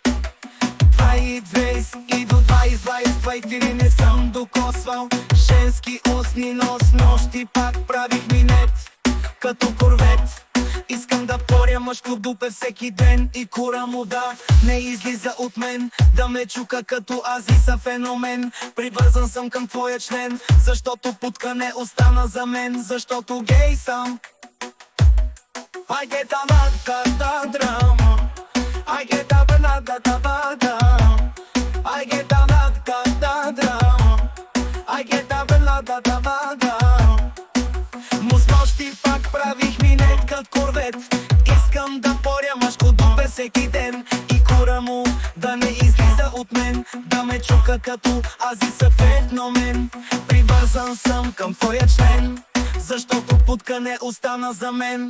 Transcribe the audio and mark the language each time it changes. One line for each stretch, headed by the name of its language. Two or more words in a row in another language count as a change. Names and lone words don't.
Bulgarian: 22 и до 24 не съм докосвал женски устни, но с нощи пак правих минет като корвет. Искам да поря мъжко дупе всеки ден и кура му да не излиза от мен, да ме чука като Азиса феномен. Привързан съм към твоя член, защото путка не остана за мен, защото гей съм.
English: I get a vodka drum. I get a vodka drum. I get a vodka drum. I get a vodka drum.
Bulgarian: Му с нощи пак правих минет кът корвет. Искам да поря мъжко дупе всеки ден и кура му да не излиза от мен, да ме чука като Азиса феномен. Привързан съм към твоя член, защото путка не остана за мен.